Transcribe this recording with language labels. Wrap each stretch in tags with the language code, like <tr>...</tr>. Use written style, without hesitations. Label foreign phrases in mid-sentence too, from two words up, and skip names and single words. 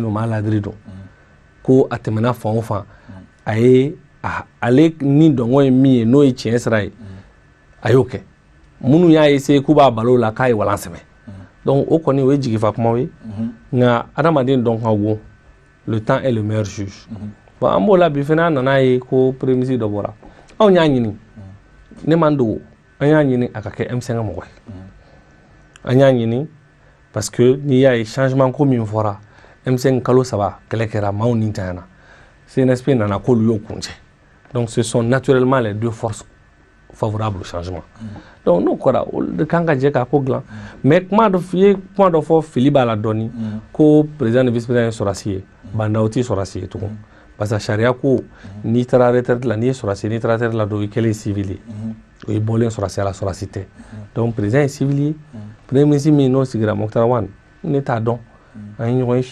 <bm>don maa ladiri don ko a tɛmɛna fan o fan a ye ale ni dɔngɔ ye min ye n'o ye tiɲɛ sira ye a y'o kɛ minnu y'a essayé k'u b'a balo la k'a ye walan sɛmɛ donc o kɔni o ye jigifa kumaw ye nka adamaden dɔn ka go</bm> <fr>le temps est le meilleur juge</fr> <bm>bon an b'o la bi fana an nana ye ko</bm> <fr>premier ministre</fr> <bm>dɔ bɔra anw y'a ɲini ne man dogo an y'a ɲini a ka kɛ M5 mɔgɔ ye an y'a ɲini</bm> <fr>parce que</fr> <bm>n'i y'a ye changement ko min fɔra M5 kalo 3 kɛlɛ kɛra maaw ni tanyana CNSP nana k'olu y'o kuncɛ donc</bm> <fr>ce sont naturellement les deux forces favorables au changement</fr> <bm>donc n'o kɛra olu de kan ka jɛ k'a ko dilan mais kuma dɔ fɔ fili b'a la dɔɔni ko président ni</bm> <fr>vice président</fr> <bm>ye sɔrɔdasi ye bandaw tɛ sɔrɔdasi ye tugun</bm> <fr>parce que</fr> <bm>sariya ko n'i taara retraite la n'i ye sɔrɔdasi n'i taara retraite la dɔrɔn i kɛlen civil ye o ye bɔlen sɔrɔdasiya la sɔrɔdasi tɛ donc président ye civil ye</bm> <fr>premier ministre</fr> <bm>min n'o sigira Moctar Wane ne t'a dɔn an ye ɲɔgɔn ye</bm>